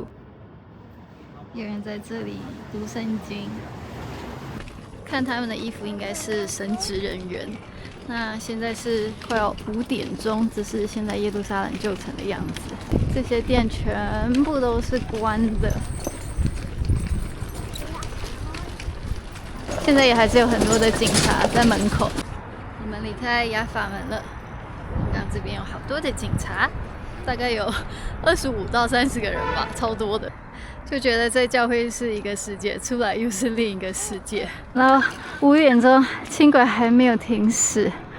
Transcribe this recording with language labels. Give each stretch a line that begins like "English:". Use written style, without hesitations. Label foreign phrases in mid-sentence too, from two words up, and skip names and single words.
Chinese: 有人在這裡讀聖經，看他們的衣服應該是神職人員。那現在是快要5點鐘，這是現在耶路撒冷舊城的樣子。這些店全部都是關的，現在也還是有很多的警察在門口。我們離開雅法門了，然後這邊有好多的警察，大概有25到30個人吧，超多的。就覺得在教會是一個世界，出來又是另一個世界。然後5點鐘，輕軌還沒有停駛。